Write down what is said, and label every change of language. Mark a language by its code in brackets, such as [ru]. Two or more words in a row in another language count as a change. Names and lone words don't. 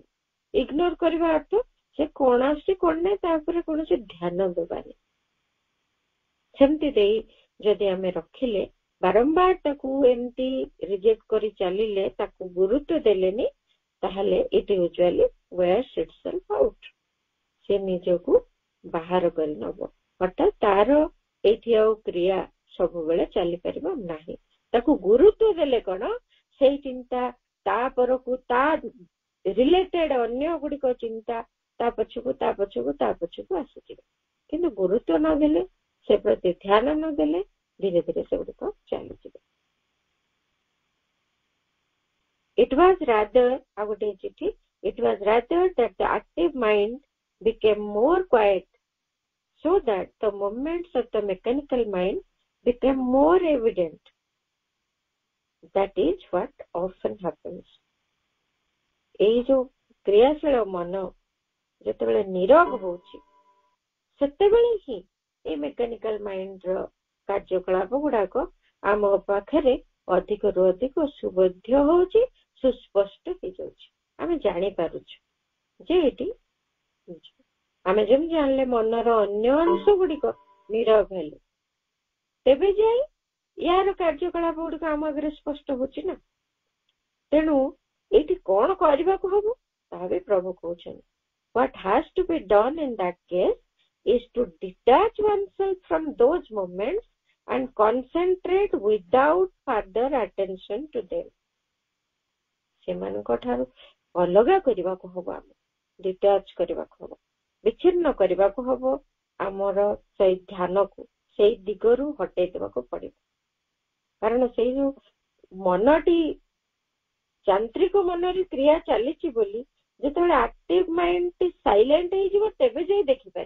[or] ଇଗ୍ନୋର କରିବା ଅର୍ଥ ସେ କଣ ଆସୁଛି କଣ ନାହିଁ ତା ଉପରେ କୌଣସି ଧ୍ୟାନ ଦେବାନି। ସେମିତି ଦେଇ ଯଦି ଆମେ ରଖିଲେ, ବାରମ୍ବାର ତାକୁ ଏମିତି ରିଜେକ୍ଟ କରି ଚାଲିଲେ, ତାକୁ ଗୁରୁତ୍ୱ ଦେଲେନି, ତାହେଲେ [en] it usually wears itself out, [or] ସେ ନିଜକୁ ବାହାର କରି ନବ। ଅର୍ଥାତ୍ ତାର ଏଇଠି ଆଉ କ୍ରିୟା ସବୁବେଳେ ଚାଲିପାରିବ ନାହିଁ। ତାକୁ ଗୁରୁତ୍ୱ ଦେଲେ କଣ ସେଇ ଚିନ୍ତା ତା ପରକୁ ତା ରିଲେଟେଡ୍ ଅନ୍ୟ ଗୁଡ଼ିକ ଚିନ୍ତା ତା ପଛକୁ ଆସିଯିବ। କିନ୍ତୁ ଗୁରୁତ୍ୱ ନଦେଲେ ସେ ପ୍ରତି ଧ୍ୟାନ ନଦେଲେ ଧୀରେ ଧୀରେ ସେଗୁଡ଼ିକ ଚାଲିଯିବ। [en] It was rather that the active mind became more quiet so that the movements of the mechanical mind became more evident. That is what often happens. [or] ଏଇ ଯୋଉ କ୍ରିୟାଶୀଳ ମନ ଯେତେବେଳେ ନିରବ ହଉଛି ସେତେବେଳେ ହିଁ ଏଇ [en] mechanical mindର [or] କାର୍ଯ୍ୟକଳାପ ଗୁଡାକ ଆମ ପାଖରେ ଅଧିକରୁ ଅଧିକ ସୁବୋଧ୍ୟ ହଉଛି, ସୁସ୍ପଷ୍ଟ ହେଇଯାଉଛି। ଆମେ ଜାଣିପାରୁଛୁ ଯେ ଏଠି ଆମେ ଯେମିତି ଜାଣିଲେ ମନର ଅନ୍ୟ ଅଂଶ ଗୁଡିକ ନିରବ ହେଲେ ତେବେ ଯାଇ ୟାର କାର୍ଯ୍ୟକଳାପ ଗୁଡିକ ଆମ ଆଗରେ ସ୍ପଷ୍ଟ ହଉଛି ନା। ତେଣୁ ଏଇଠି କଣ କରିବାକୁ ହବ ତାହା ବି ପ୍ରଭୁ କହୁଛନ୍ତି। [en] What has to be done in that case is to detach oneself from those moments and concentrate without further attention to them. [or] ସେମାନଙ୍କ ଠାରୁ ଅଲଗା କରିବାକୁ ହବ, ଆମେ ଡିଟାଚ୍ କରିବାକୁ ହବ, ବିଚ୍ଛିନ୍ନ କରିବାକୁ ହବ। ଆମର ସେଇ ଧ୍ୟାନକୁ ସେଇ ଦିଗରୁ ହଟେଇ ଦେବାକୁ ପଡିବ। କାରଣ ସେଇ ଯୋଉ ମନଟି ଯାନ୍ତ୍ରିକ ମନରେ କ୍ରିୟା ଚାଲିଛି ବୋଲି ଯେତେବେଳେ [en] active mind silent [or] ହେଇଯିବ ତେବେ ଯାଇ ଦେଖିପାରିବ।